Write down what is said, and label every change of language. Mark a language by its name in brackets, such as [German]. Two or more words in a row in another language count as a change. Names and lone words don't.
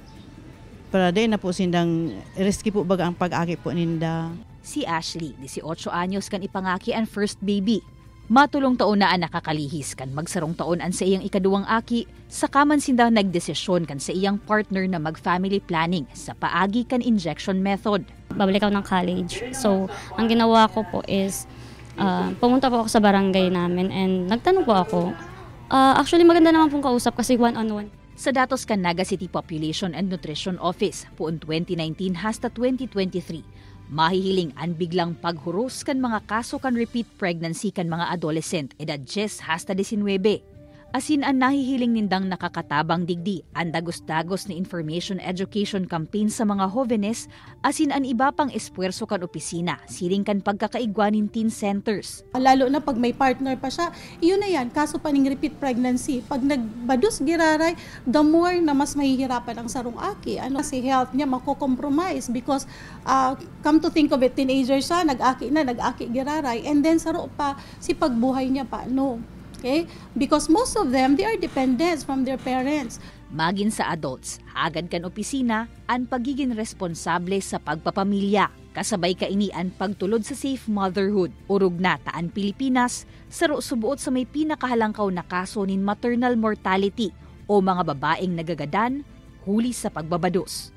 [Bikol] Para din na po sindang risky po baga ang pag-aki po ninda. Si Ashley, 18 anyos kan ipangaki ang [English] first baby. [Bikol] Matulong taon na ang nakakalihis kan magsarong taon an sa iyang ikaduwang aki, saka man sinda nagdesisyon kan sa iyang partner na mag- [English] family planning [Bikol] sa paagi kan [English] injection method. [Filipino] Babalik ako ng college. So, ang ginawa ko po is pumunta po ako sa barangay namin and nagtanong po ako. Actually, maganda naman pong kausap kasi one-on-one. [Bikol] Sa datos kan Naga City Population and Nutrition Office, puon 2019 hasta 2023, mahihiling ang biglang paghuros kan mga kaso kan [English] repeat pregnancy [Bikol] kan mga adolescent edad 10 hasta 19. Asin ang nahihiling nindang nakakatabang digdi ang dagos-dagos na [English] information education campaign [Bikol] sa mga jóvenes, asin ang iba pang espuerso kan opisina, siring kan pagkakaigwanin [English] teen centers. [Filipino] Lalo na pag may partner pa siya, iyon na yan, kaso pa ning [English] repeat pregnancy. [Bikol] Pag nagbados giraray, [English] the more [Bikol] na mas mahihirapan ang sarong aki. [Filipino] Kasi health niya mako-compromise [English] because come to think of it, [Filipino] teenager siya, nag-aki giraray, and then saro pa si pagbuhay niya pa, no. Okay? [English] Because most of them, they are dependents from their parents. [Bikol] Magin sa adults, agad kan opisina ang pagiging responsable sa pagpapamilya. Kasabay kaini ang pagtulod sa [English] safe motherhood. [Bikol] Urog na taan Pilipinas, saro subuot sa may pinakahalangkaw na kaso nin [English] maternal mortality [Bikol] o mga babaeng nagagadan, huli sa pagbabados.